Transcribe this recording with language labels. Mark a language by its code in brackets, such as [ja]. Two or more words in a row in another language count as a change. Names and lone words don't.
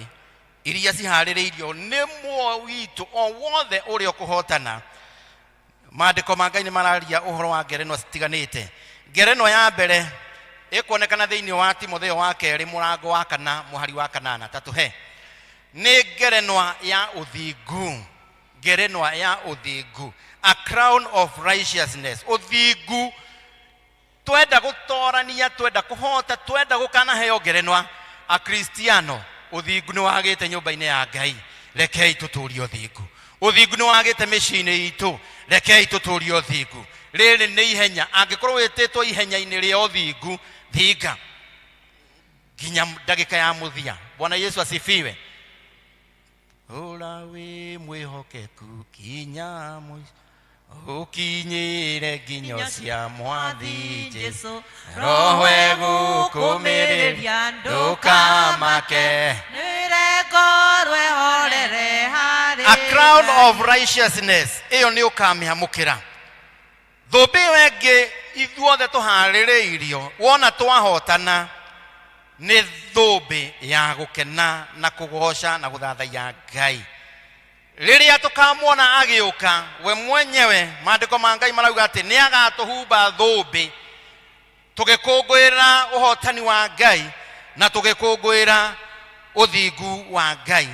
[ki] iria ciharĩrĩirio nĩ muoyo witũ o wothe ũrĩa ũkũhotana maandĩko ma Ngai nĩ mararia ũhoro wa ngerenwa citiganĩte ngerenwa ya mbere ĩkuonekana thĩinĩ wa Timotheo wa kerĩ mũrango wa 4 mũhari wa 8 tatũhe nĩ ngerenwa ya ũthingu ngerenwa ya ũthingu [en] a crown of righteousness [ki] ũthingu twenda gũtorania twenda kũhota twenda gũkanaheo ngerenwa a Kristiano ũthingu nĩ wagĩte nyũmba-inĩ ya Ngai rekei tũtũrie ũthingu ũthingu nĩ wagĩte mĩciĩ-inĩ itũ rekei tũtũrie ũthingu rĩrĩ nĩ ihenya angĩkorwo wĩtĩtwo ihenya-inĩ rĩa ũthingu thinga nginya ndagĩka ya mũthia [sw] Bwana Yesu asifiwe [ki] ũra wĩ mwĩhokeku kinya ũkinyĩre nginyo cia mwathi Jesũ roho egũkũmĩrĩria ndũkamake [en] a crown of righteousness [ki] ĩyo nĩ ũkamĩamũkĩra thũmbĩ ĩyo ĩngĩ ithuothe tũharĩrĩirio wona twahotana nĩ thũmbĩ ya gũkena na kũgoca na gũthathaiya Ngai. Rĩrĩa tũkamwona agĩũka we mwenyewe, maandĩko ma Ngai marauga atĩ nĩ agatũhumba thũmbĩ, tũgĩkũngũĩra ũhotani wa Ngai na tũgĩkũngũĩra ũthingu wa Ngai.